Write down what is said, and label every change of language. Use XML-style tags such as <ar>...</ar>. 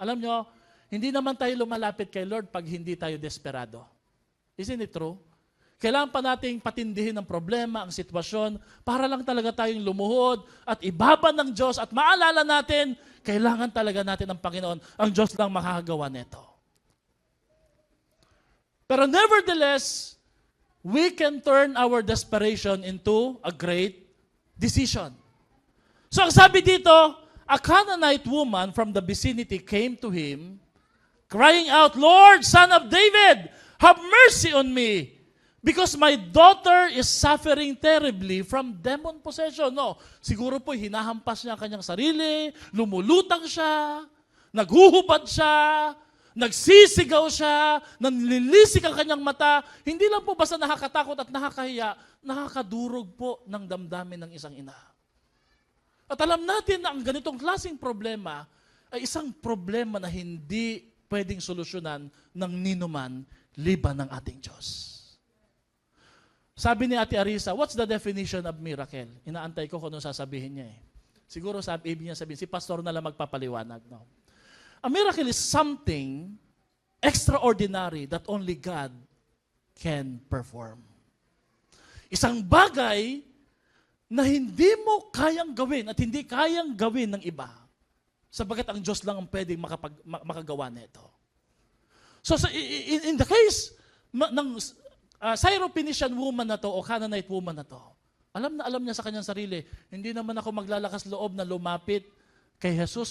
<tl>Alam nyo, hindi naman tayo lumalapit kay Lord pag hindi tayo desperado.</tl> <en>Isn't it true?</en> <tl>Kailangan pa nating patindihin ang problema, ang sitwasyon, para lang talaga tayong lumuhod at ibaban ng Diyos at maalala natin, kailangan talaga natin ng Panginoon. Ang Diyos lang makakagawa nito.</tl> <en>Pero nevertheless, we can turn our desperation into a great decision.</en> <tl>So ang sabi dito,</tl> <en>a Canaanite woman from the vicinity came to him, crying out, Lord, Son of David, have mercy on me, because my daughter is suffering terribly from demon possession.</en> <tl>No, siguro po hinahampas niya ang kanyang sarili, lumulutang siya, naghuhubad siya, nagsisigaw siya, nanlilisik ang kanyang mata. Hindi lang po basta nakakatakot at nakakahiya, nakakadurog po ng damdamin ng isang ina. At alam natin na ang ganitong klaseng problema ay isang problema na hindi pwedeng solusyonan ng ninuman liban ng ating Diyos. Sabi ni Ate Arisa,</tl> <en>what's the definition of miracle?</en> <tl>Inaantay ko kung ano sasabihin niya eh. Siguro ibig niya sabihin, si pastor na lang magpapaliwanag. No?</tl> <en>A miracle is something extraordinary that only God can perform.</en> <tl>Isang bagay na hindi mo kayang gawin at hindi kayang gawin ng iba, sabagat ang Diyos lang ang pwedeng makagawa nito.</tl> <en>So in the case</en> <tl>ng Syrophoenician woman na to o Canaanite woman na to, alam niya sa kanyang sarili, hindi naman ako maglalakas loob na lumapit kay Jesus.</tl>